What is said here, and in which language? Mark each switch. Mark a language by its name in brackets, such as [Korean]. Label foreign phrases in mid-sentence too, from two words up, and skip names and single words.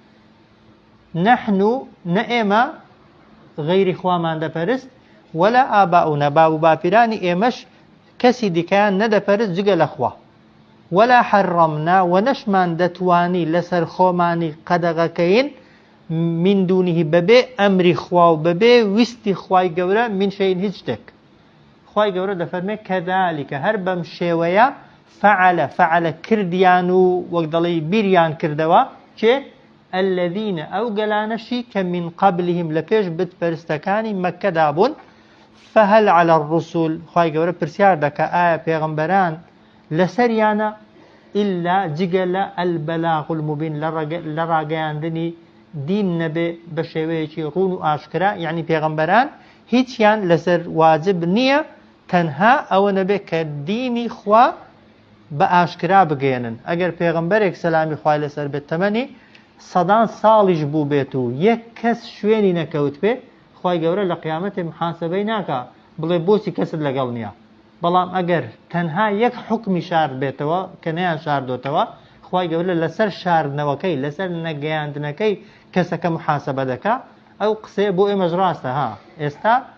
[Central Kurdish] نحن نە ئێمە غەیری خوامان دەپەرست [Arabic] ولا ئاباؤنا [Central Kurdish] باو باپیرانی ئێمەش کەسی دیکەیان نەدەپەرست جگە لە خوا [Arabic] ولا حرمنا [Central Kurdish] ونشمان دەتوانی لەسەر خۆمانی قەدەغەکەین [Arabic] من دونیه [Central Kurdish] بەبێ ئەمری خوا و بەبێ ویستی خوای گەورە من شەیئین هیچ شتێک خوای گەورە دەفەرمێ کەذالکە هەر بەم شێوەیە فعل کردیان و وەک دەڵێ بیریان کردەوە کێ الذين ئەو گەلانەشی کە [Arabic] من قبلهم [Central Kurdish] لە پێش بتپەرستەکانی مەککەدا بوون [Arabic] فهل على الرسل [Central Kurdish] خوای گەورە پرسیار دەکا ئایا پێغەمبەران لەسەریانە ئللا جگە لە [Arabic] البەلاغ المبین [Central Kurdish] لە ڕاگەیاندنی دین نەبێ بە شێوەیەکی ڕوون و ئاشکرا یعنی پێغەمبەران هیچیان لەسەر واجب نییە تەنها ئەوە نەبێ کە دینی خوا بە ئاشکرا بگەێنن ئەگەر پێغەمبەرێک سەلامی خوای لەسەر بێت تەمەنی سەدان ساڵیش بوو بێت و یەک کەس شوێنی نەکەوت بێ خوای گەورە لە قیامەتێ محاسەبەی ناکا بڵێ بۆچی کەست لەگەڵ نییە بەڵام ئەگەر تەنها یەک حکمی شارد بێتەوە کە نەیان شاردۆتەوە خوای گەورە لەسەر شاردنەوەکەی لەسەر نەگەیاندنەکەی کەسەکە محاسەبە دەکا ئەو قسەیە بۆ ئێمەش ڕاستە ها ئێستا